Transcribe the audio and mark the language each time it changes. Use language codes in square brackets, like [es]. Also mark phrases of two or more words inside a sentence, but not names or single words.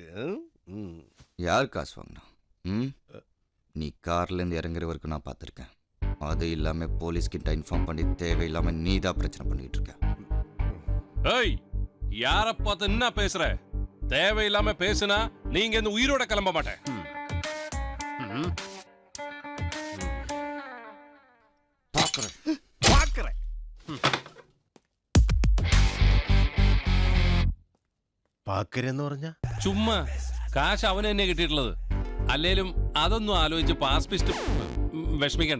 [ta] யார் காசு வாங்கினா? நீ கார்லேருந்து இறங்குற வரைக்கும் நான் பார்த்துருக்கேன். அது இல்லாமல் போலீஸ்கிட்ட இன்ஃபார்ம் பண்ணி தேவையில்லாம நீ தான் பிரச்சனை பண்ணிட்டு இருக்க. ஏய், யாரை பார்த்து என்ன பேசுற? தேவையில்லாம பேசுனா நீங்க இந்த உயிரோட கிளம்ப மாட்டேன். [ml] പാക്കരെന്ന് പറഞ്ഞ ചുമ്മാ കാശ് അവന് തന്നെ കിട്ടിയിട്ടുള്ളത്. അല്ലേലും അതൊന്നും ആലോചിച്ച് പാസ്പിസ്റ്റ് വിഷമിക്കണ്ട.